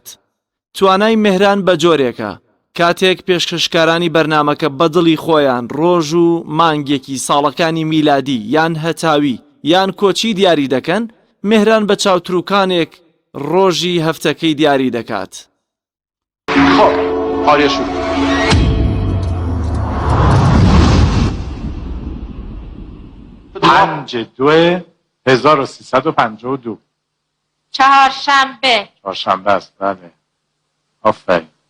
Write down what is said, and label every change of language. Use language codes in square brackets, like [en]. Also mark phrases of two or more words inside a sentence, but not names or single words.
[ckb] توانای مێهران بە جۆرێکە کاتێک پێشکەشکارانی بەرنمەکە بەدڵی خۆیان ڕۆژ و مانگێکی ساڵەکانی میلادی یان هەتاوی یان کۆچی دیاری دەکەن، مێهران بە چاوتروکانێک ڕۆژی هەفتەکەی دیاری دەکات. [fa] خب آریا شروع. 5/2/1352 چهارشنبه. چهارشنبه است. بله آفرین.